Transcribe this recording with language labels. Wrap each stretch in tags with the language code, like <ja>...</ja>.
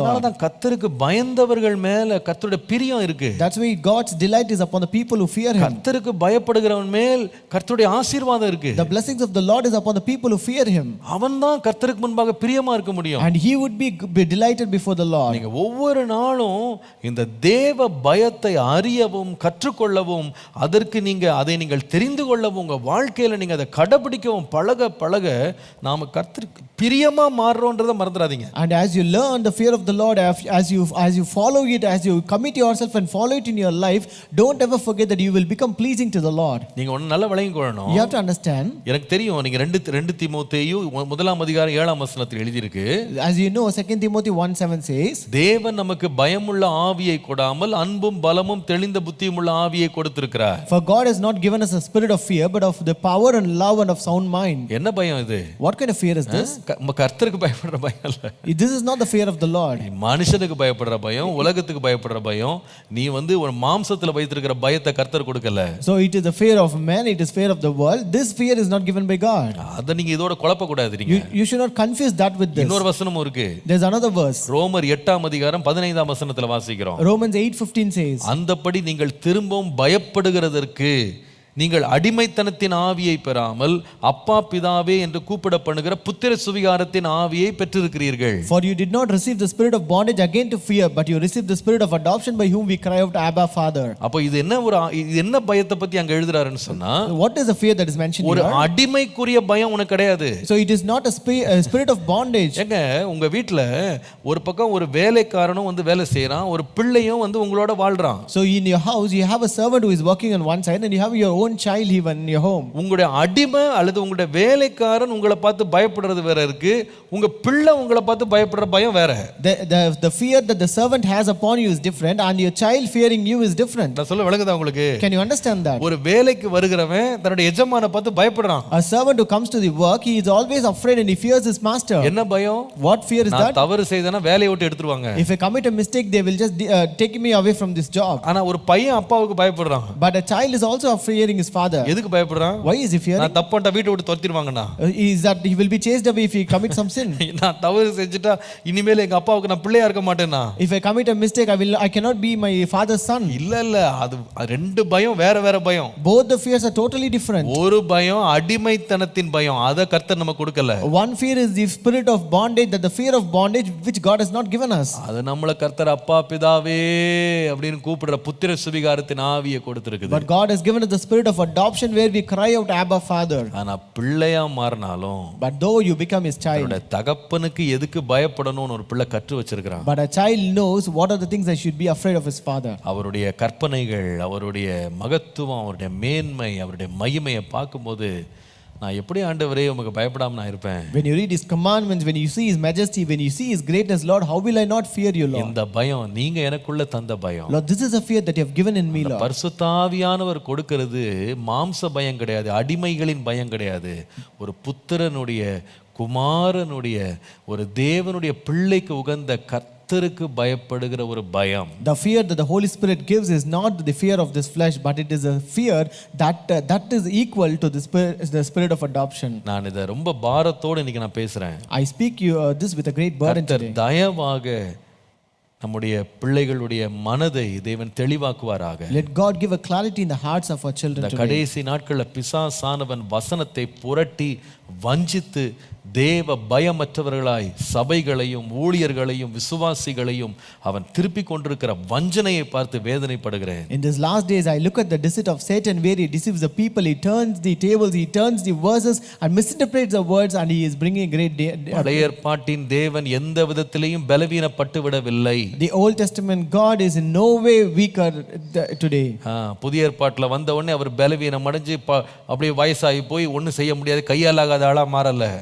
<ta>அதனால தான் கர்த்தருக்கு பயந்தவர்கள் மேல கர்த்தருடைய பிரியம் இருக்கு.</ta> <en>That's why God's delight is upon the people who fear him.</en> <ta>கர்த்தருக்கு பயப்படுகிறவன் மேல் கர்த்தருடைய ஆசீர்வாதம் இருக்கு.</ta> <en>The blessings of the Lord is upon the people who fear him.</en> <ta>அவன் தான் கர்த்தருக்கு முன்பாக பிரியமா இருக்க முடியும்.</ta> <en>And he would be delighted before the Lord.</en> <ta>நீங்க ஒவ்வொரு நாளும் இந்த தேவ பயத்தை அறியவும் கற்றுக்கொள்ளவும் அதற்கு அதை நீங்கள் தெரிந்து கொள்ளவும் உங்க வாழ்க்கையில நீங்க அதை கடைபிடிக்கவும் பழக பழக நாம கர்த்தருக்கு பிரியமா மாறுறோன்றதை மறந்துடாதீங்க.</ta> <en>And as you learn the fear of the Lord, as you follow it, as you commit yourself and follow it in your life, don't ever forget that you will become pleasing to the Lord.</en> <ta>நீங்க ஒன்னு நல்லா விளங்கிக் கொள்ளணும்.</ta> <en>You have to understand.</en> <ta>எனக்கு தெரியும் நீங்க 2 தீமோத்தேயு 1ஆம் அதிகாரம் 7ஆம் வசனத்தில் எழுதி இருக்கு.</ta> <en>As you know 2 Timothy 1:7 says,</en> <ta>தேவன் நமக்கு பயமுள்ள ஆவியை கொடாமல் அன்பும் பலமும் தெளிந்த புத்தியும் உள்ள ஆவியை கொடுத்திருக்கிறார்.</ta> <en>For God has not given us a spirit of fear, but of the power and love and of sound mind.</en> <ta>என்ன பயம் இது?</ta> <en>What kind of fear is this?</en> <ta>கர்த்தருக்கு பயப்படுற பயம் இல்ல.</ta> <en>This is not the fear of the Lord.</en> <ta>மனுஷனுக்கு பயப்படுற பயம், உலகத்துக்கு பயப்படுற பயம். நீ ஒரு மாம்சத்துல வைத்திருக்கிற பயத்தை கர்த்தர் கொடுக்கல.</ta> <en>So it is the fear of man, it is fear of the world. This fear is not given by God.</en> <ta>அத நீங்க இதோட குழப்ப கூடாது. நீங்க</ta> <en>You should not confuse that with this.</en> <ta>இன்னொரு வசனமும் இருக்கு.</ta> <en>There's another verse.</en> <ta>ரோமர் 8ஆம் அதிகாரம் 15ஆம் வசனத்துல வாசிக்கிறோம்.</ta> <en>Romans 8:15 says,</en> <ta>அந்தபடி நீங்கள் திரும்பவும் பயப்படுகிறதற்கு நீங்கள் அடிமைத்தனத்தின் ஆவியை பெறாமல் அப்பா பிதாவே என்று கூப்பிடப்படுகிற புத்திர சுவிகாரத்தின் ஆவியை பெற்றிருக்கிறீர்கள்.</ta> <en>For you did not receive the spirit of bondage again to fear, but you received the spirit of adoption by whom we cry out Abba Father.</en> <ta>அப்ப இது என்ன பயத்தை பத்தி அங்க எழுதுறாருன்னு சொன்னா,</ta> <en>what is the fear that is mentioned here?</en> <ta>ஒரு அடிமைக்குரிய பயம் உனக்கு கிடையாது.</ta> <en>So it is not a spirit of bondage.</en> <ta>ஏங்க உங்க வீட்ல ஒரு பக்கம் ஒரு வேலைக்காரனும் வேலை செய்றான், ஒரு பிள்ளையும் உங்களோட வாழ்றான்.</ta> <en>So in your house you have a servant who is working on one side and you have your own child even in your home.</en> <ta>உங்களுடைய அடிமை அல்லது உங்களுடைய வேலைக்காரன் உங்களை பார்த்து பயப்படுறது வேற இருக்கு, உங்க பிள்ளை உங்களை பார்த்து பயப்படுற பயம் வேற.</ta> <en>The fear that the servant has upon you is different and your child fearing you is different.</en> <ta>நான் சொல்ல விளங்குதா உங்களுக்கு?</ta> <en>Can you understand that?</en> <ta>ஒரு வேலைக்கு வருகிறவன் தன்னுடைய எஜமானை பார்த்து பயப்படுறான்.</ta> <en>A servant who comes to the work, he is always afraid and he fears his master.</en> <ta>என்ன பயம்?</ta> <en>What fear is that?</en> <ta>நான் தவறு செய்தேனா வேலையை விட்டு எடுத்துருவாங்க.</ta> <en>If I commit a mistake, they will just take me away from this job.</en> <ta>ஆனா ஒரு பையன் அப்பாவுக்கு பயப்படுறான்.</ta> <en>But a child is also fearing his father.</en> <ta>எதுக்கு பயப்படுறான்?</ta> <en>Why is he fearing?</en> <ta>நான் தப்பண்டா வீட்டை விட்டு துரத்திடுவாங்கனா.</ta> <en>Is that he will be chased away if he commits some sin?</en> <ta>நான் தவறு செஞ்சிட்டா இனிமேல் எங்க அப்பாவுக்கு நான் பிள்ளையா இருக்க மாட்டேனா.</ta> <en>If I commit a mistake, I cannot be my father's son.</en> <ta>இல்ல அது ரெண்டு பயம் வேற பயம்.</ta> <en>Both the fears are totally different.</en> <ta>ஒரு பயம் அடிமைத்தனத்தின் பயம், அத கர்த்தர் நமக்கு கொடுக்கல.</ta> <en>One fear is the spirit of bondage, that the fear of bondage which God has not given us.</en> <ta>அது நம்மள கர்த்தர் அப்பா பிதாவே அப்படினு கூப்பிடுற புத்திர சுவிகாரத்தின் ஆவியை கொடுத்திருக்குது.</ta> <en>But God has given us the spirit of adoption where we cry out Abba Father.</en> <ta>ஆனா பிள்ளையா மாறினாலும்,</ta> <en>but though you become his child,</en> <ta>அவருடைய தகப்பனுக்கு எதுக்கு பயப்படணும்னு ஒரு பிள்ளை கற்று வச்சிருக்கான்.</ta> <en>but a child knows what are the things that should be afraid of his father.</en> <ta>அவருடைய கற்பனைகள், அவருடைய மகத்துவம், அவருடைய மேன்மை, அவருடைய மகிமையை பார்க்கும்போது நான் எப்படி ஆண்டவரே உமக்கு பயப்படாம நான் இருப்பேன்?</ta> <en>When you read his commandments, when you see his majesty, when you see his greatness, Lord, how will I not fear you, Lord?</en> <ta>இந்த பயம் நீங்க எனக்குள்ள தந்த பயம்.</ta> <en>Lord, this is a fear that you have given in me, Lord.</en> <ta>பரிசுத்த ஆவியானவர் கொடுக்கிறது மாம்ச பயம் கிடையாது, அடிமைகளின் பயம் கிடையாது. ஒரு புத்திரனுடைய, குமாரனுடைய, ஒரு தேவனுடைய பிள்ளைக்கு உகந்த கர்த்தருக்கு பயப்படுகிற ஒரு பயம்.</ta> <en>The fear that the Holy Spirit gives is not the fear of this flesh, but it is a fear that is equal to the spirit of adoption.</en> <ta>நான் இத ரொம்ப பாரத்தோட இன்னைக்கு நான் பேசுறேன்.</ta> <en>I speak you this with a great burden today.</en> <ta>தயவாக நம்முடைய பிள்ளைகளுடைய மனதை தேவன் தெளிவாக்குவாராக.</ta> <en>Let God give a clarity in the hearts of our children today.</en> <ta>கடைசி நாட்களில் பிசாசானவன் வசனத்தை புரட்டி வஞ்சித்து தேவ பயமற்றவர்களாய் சபைகளையும் ஊழியர்களையும் விசுவாசிகளையும் அவன் திருப்பி கொண்டிருக்கிற வஞ்சனையை பார்த்து வேதனைப்படுகிறேன்.</ta> <en>In these last days I look at the deceit of Satan where he deceives the people, he turns the tables, he turns the verses and misinterprets the words, and he is bringing great</en> <ta>பழைய ஏற்பாட்டின் தேவன் எந்த விதத்திலேயும் பலவீனப்பட்டு விடவில்லை.</ta> <en>The Old Testament God is in no way weaker today.</en> <ta>புதிய ஏற்பாட்டில் வந்த உடனே அவர் பலவீனம் அடைஞ்சு அப்படியே வயசாகி போய் ஒன்றும் செய்ய முடியாது, கையாலாகாத ஆளா மாறல.</ta>